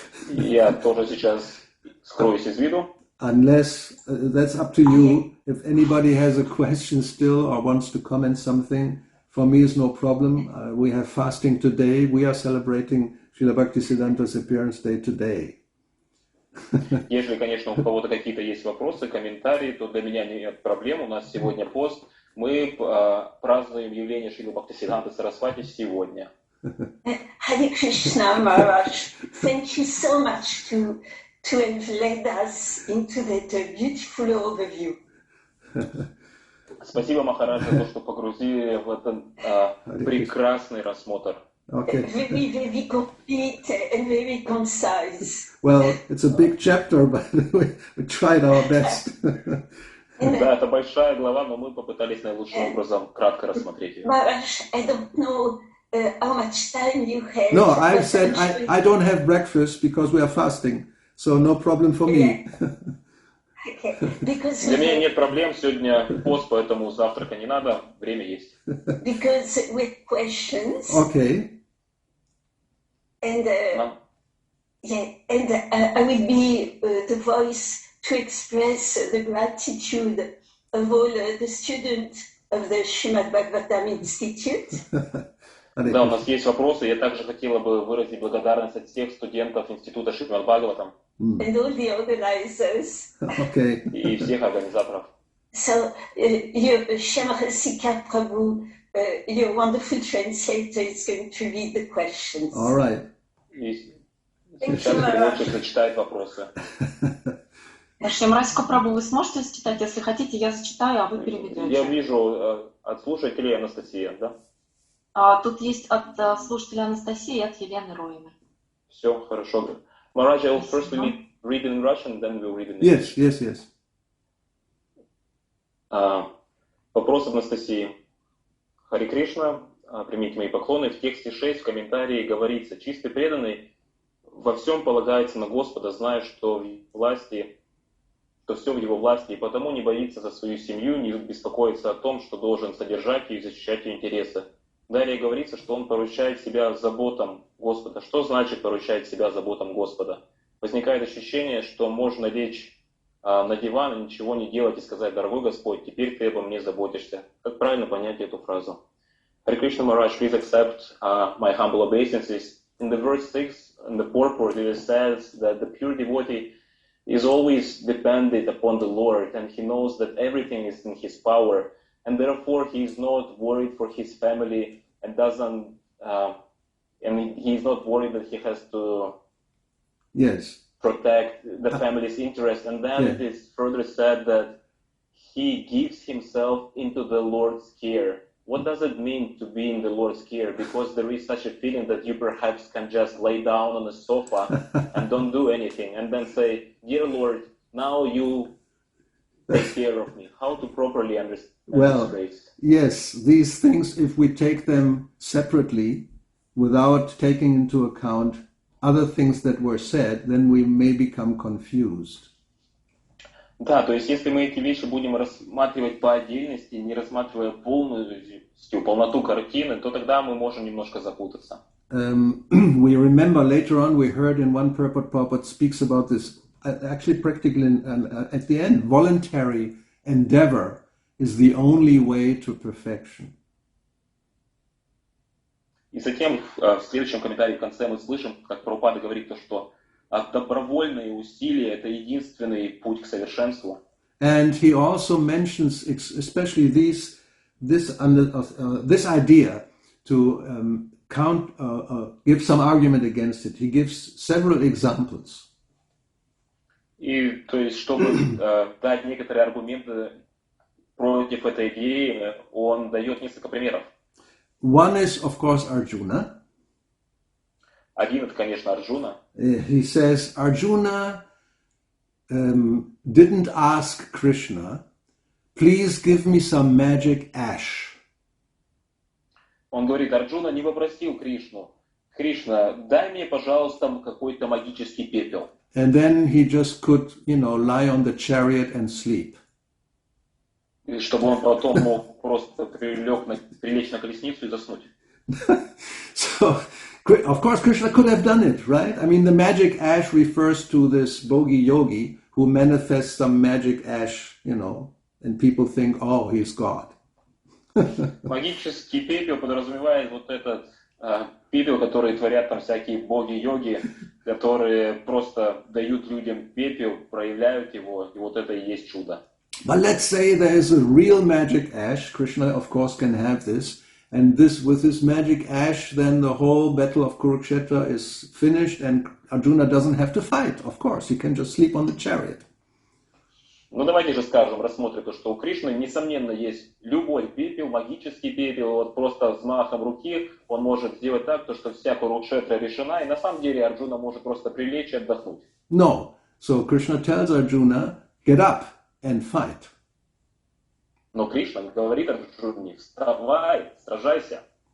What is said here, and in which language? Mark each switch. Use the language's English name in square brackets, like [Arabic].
[Russian] Я тоже сейчас скроюсь из виду. [English] Unless, that's up to you. If anybody has a question still or wants to comment something, for me is no problem. We have fasting today. We are celebrating Srila Bhaktisiddhanta's appearance day today. [Russian] Если, конечно, у кого-то какие-то есть вопросы, комментарии, то для меня нет проблем. У нас сегодня пост. Мы празднуем явление Шрилы Бхактисиддханты Сарасвати сегодня. [English] Hare Krishna Maharaj, thank you so much to have led us into that beautiful overview. [Russian] Спасибо, Махарадж, за то, что погрузили в этот прекрасный рассмотр. [English] Okay. Very, very complete and very concise. Well, it's a big chapter, but we tried our best. [Russian] Да, это большая глава, но мы попытались наилучшим образом кратко рассмотреть ее. [English] Maharaj, I don't know how much time you have. No, I've said I don't have breakfast because we are fasting, so no problem for me. Okay. Because [Russian] Для меня нет проблем, сегодня пост, поэтому завтрака не надо, время есть. [English] Because with questions. Okay. And I will be the voice to express the gratitude of all the students of the Srimad Bhagavatam Institute. [Russian] Да, у нас есть вопросы. Я также хотела бы выразить благодарность от всех студентов Института Шримад Бхагаватам. [English] And all the organizers. Okay. [Russian] И всех организаторов. [English] So, Shamarasika Prabhu, your wonderful translator, is going to read the questions. All right. [Russian] И сейчас переводчик зачитает вопросы. Шамарасика Прабhu, вы сможете зачитать? Если хотите, я зачитаю, а вы переведете. Я вижу от слушателей Анастасия, да? Тут есть от слушателя Анастасии и от Елены Роиной. Все, хорошо. [English] Maharaj, I will first read in Russian, then we'll read in English. Yes. [Russian] Вопрос Анастасии. Хари Кришна, примите мои поклоны. В тексте 6 в комментарии говорится: чистый преданный во всем полагается на Господа, зная, что все в его власти, и потому не боится за свою семью, не беспокоится о том, что должен содержать ее и защищать ее интересы. Далее говорится, что он поручает себя заботам Господа. Что значит поручать себя заботам Господа? Возникает ощущение, что можно лечь на диван и ничего не делать и сказать: дорогой Господь, теперь ты обо мне заботишься. Как правильно понять эту фразу? [English] Hare Krishna Maharaj, please accept my humble obeisances. In the verse 6, in the purport, it says that the pure devotee is always dependent upon the Lord, and he knows that everything is in his power, and therefore he is not worried for his family and he is not worried that he has to protect the family's interest. And then it is further said that he gives himself into the Lord's care. What does it mean to be in the Lord's care? Because there is such a feeling that you perhaps can just lay down on a sofa and don't do anything and then say, dear Lord, now you take care of me. How to properly understand this phrase? Yes, these things, if we take them separately without taking into account other things that were said, then we may become confused. [Russian] Да, то есть если мы эти вещи будем рассматривать по отдельности, не рассматривая полноту картины, то тогда мы можем немножко запутаться. [English] We remember later on we heard in one purport Prabhupada speaks about this, actually practically at the end, voluntary endeavor is the only way to perfection. [Russian] И затем в следующем комментарии в конце мы слышим, как Прабхупада говорит то, что добровольные усилия – это единственный путь к совершенству. [English] And he also mentions especially this idea to give some argument against it. He gives several examples. [Russian] И то есть, чтобы дать некоторые аргументы против этой идеи, он дает несколько примеров. [English] One is, of course, Arjuna. [Russian] Один – это, конечно, Арджуна. [English] He says, Arjuna didn't ask Krishna, please give me some magic ash. [Russian] Он говорит, Арджуна не попросил Кришну: Кришна, дай мне, пожалуйста, какой-то магический пепел. [English] And then he just could, lie on the chariot and sleep. [Russian] И чтобы он потом мог просто прилечь на колесницу и заснуть. [English] So, of course, Krishna could have done it, right? I mean, the magic ash refers to this bogi yogi who manifests some magic ash, and people think, oh, he's God. [Russian] Магический пепел подразумевает вот этот пепел, который творят там всякие боги-йоги, которые просто дают людям пепел, проявляют его, и вот это и есть чудо. [English] But let's say there is a real magic ash. Krishna, of course, can have this. And with this magic ash, then the whole battle of Kurukshetra is finished and Arjuna doesn't have to fight. Of course, he can just sleep on the chariot. [Russian] Ну давайте же скажем, рассмотрим то, что у Кришны, несомненно, есть любой пепел, магический пепел, вот просто взмахом руки он может сделать так, то, что вся Курукшетра решена, и на самом деле Арджуна может просто прилечь и отдохнуть. [English] No. So Krishna tells Arjuna, get up and fight. [Russian] Но Кришна говорит Арджуне, вставай, сражайся.